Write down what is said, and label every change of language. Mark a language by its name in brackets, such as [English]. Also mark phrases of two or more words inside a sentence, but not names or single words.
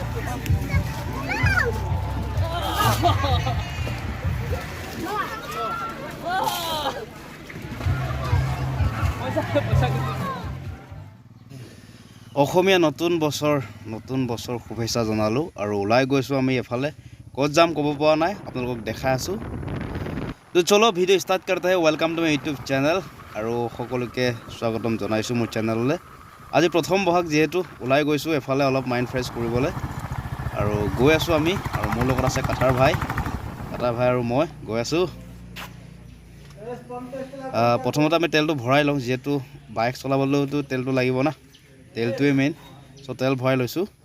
[Assamese] অসমীয়া নতুন বছৰ শুভেচ্ছা জনালোঁ আৰু ওলাই গৈছোঁ আমি এফালে ক'ত যাম ক'ব পৰা নাই আপোনালোকক দেখাই আছোঁ তো [Hindi] चलो वीडियो स्टार्ट करते हैं [English] Welcome to my YouTube channel [Assamese] আৰু সকলোকে স্বাগতম জনাইছোঁ মোৰ চেনেললৈ আজি প্ৰথম বহাগ যেহেতু ওলাই গৈছোঁ এফালে অলপ [English] mind fresh [Assamese] কৰিবলৈ আৰু গৈ আছোঁ আমি আৰু মোৰ লগত আছে কাটাৰ ভাই আৰু মই গৈ আছোঁ প্ৰথমতে আমি তেলটো ভৰাই লওঁ যেহেতু বাইক চলাবলৈতো তেলটো লাগিব না তেলটোৱে মেইন সো তেল ভৰাই লৈছোঁ